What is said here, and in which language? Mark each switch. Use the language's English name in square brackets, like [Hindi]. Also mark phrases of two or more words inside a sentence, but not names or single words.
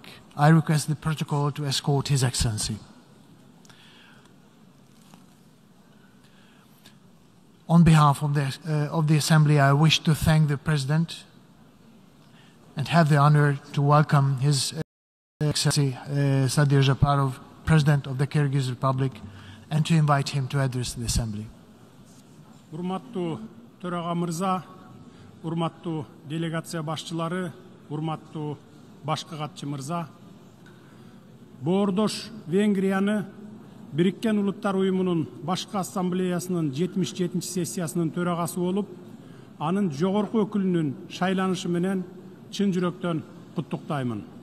[English] I request the protocol to escort His Excellency. On behalf of the Assembly, I wish to thank the President and have the honor to welcome His Excellency Sadir Japarov, President of the Kyrgyz Republic, and to invite him to address the Assembly. [Kyrgyz] Урматтуу төраға мырза, урматтуу делегация башчылары, урматтуу башкы катчы мырза, Боордош Венгрияны Бириккен Улуттар Уюмунун Башкы Ассамблеясынын 77 сессиясынын төрагасы болуп, анын жогорку өкүлүнүн шайланышы менен чын жүрөктөн куттуктаймын.